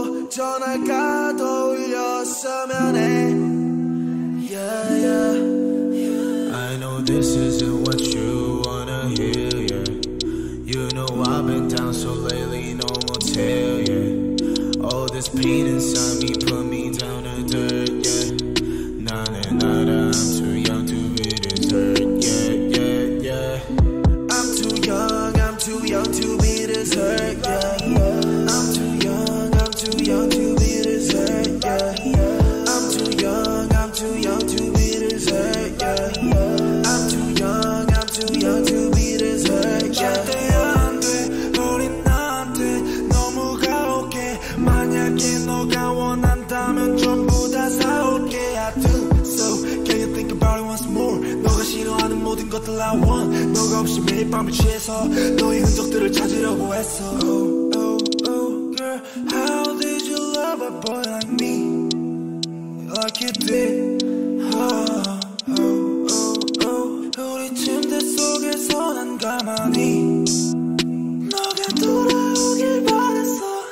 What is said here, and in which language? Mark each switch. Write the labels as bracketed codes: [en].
[ko] 전화가 더 울렸으면 해 yeah, yeah. [en] I know this isn't what you wanna hear, yeah. You know I've been down so lately, no more tell, yeah. All this pain inside me put me down to dirt, yeah. [ko] 나는 알아, [en] I'm too young to be this hurt, yeah, yeah, yeah. I'm too young to be this hurt, yeah. I'm too young to be this hurt, yeah. I'm too young to be this hurt, yeah. I'm too young to be this hurt, yeah. [ko] 절대 안 돼, 우린 나한테 너무 가혹해. 만약에 너가 원한다면 전부 다 사올게. [en] I do, so can you think about it once more. [ko] 너가 싫어하는 모든 것들 [en] I want. [ko] 너가 없이 매일 밤을 취해서 너의 흔적들을 찾으려고 했어. [en] Oh, girl, how did you love a boy like me? Like you did. [ko] 우리 침대 속에서 난 가만히 너가 돌아오길 바랬어.